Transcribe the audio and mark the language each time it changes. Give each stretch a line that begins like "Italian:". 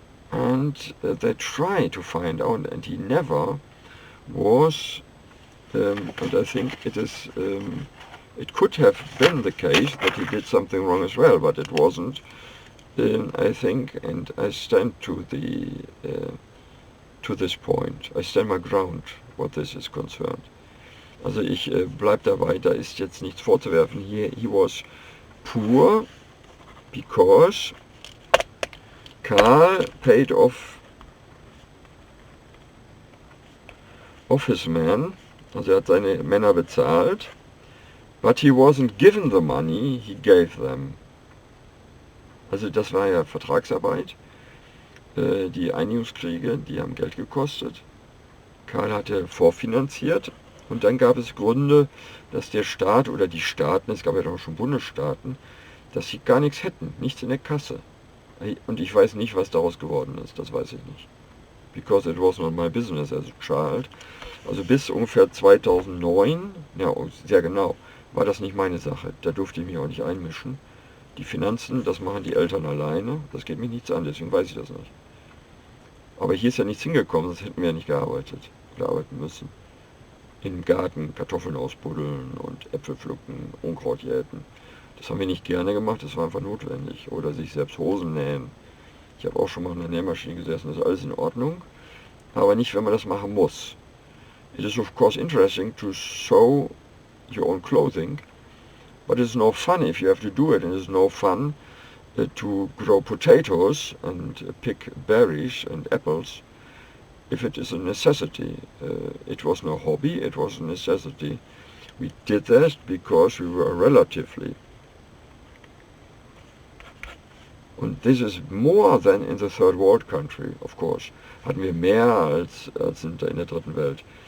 English: and they try to find out, and he never was, and I think it could have been the case that he did something wrong as well, but it wasn't, I think, and I stand to this point. I stand my ground, what this is concerned.
German: Also ich bleib dabei, da ist jetzt nichts vorzuwerfen.
English: He was poor because Karl paid off his men,
German: also hat seine Männer bezahlt,
English: but he wasn't given the money, he gave them.
German: Also das war ja Vertragsarbeit. Die Einigungskriege, die haben Geld gekostet. Karl hatte vorfinanziert. Und dann gab es Gründe, dass der Staat oder die Staaten, es gab ja doch schon Bundesstaaten, dass sie gar nichts hätten, nichts in der Kasse. Und ich weiß nicht, was daraus geworden ist, das weiß ich nicht.
English: Because it was not my business as a child.
German: Also bis ungefähr 2009, ja sehr genau, war das nicht meine Sache. Da durfte ich mich auch nicht einmischen. Die Finanzen, das machen die Eltern alleine, das geht mich nichts an, deswegen weiß ich das nicht. Aber hier ist ja nichts hingekommen, sonst hätten wir ja nicht gearbeitet oder arbeiten müssen. Im Garten Kartoffeln ausbuddeln und Äpfel pflücken, Unkraut jäten. Das haben wir nicht gerne gemacht, das war einfach notwendig. Oder sich selbst Hosen nähen. Ich habe auch schon mal in der Nähmaschine gesessen, das ist alles in Ordnung. Aber nicht, wenn man das machen muss.
English: It is of course interesting to sew your own clothing, but it's no fun if you have to do it, and it's no fun to grow potatoes and pick berries and apples. If it is a necessity. It was no hobby, it was a necessity. We did that because we were relatively. Und this is more than in the third world country, of course.
German: Hatten wir mehr als in der dritten Welt.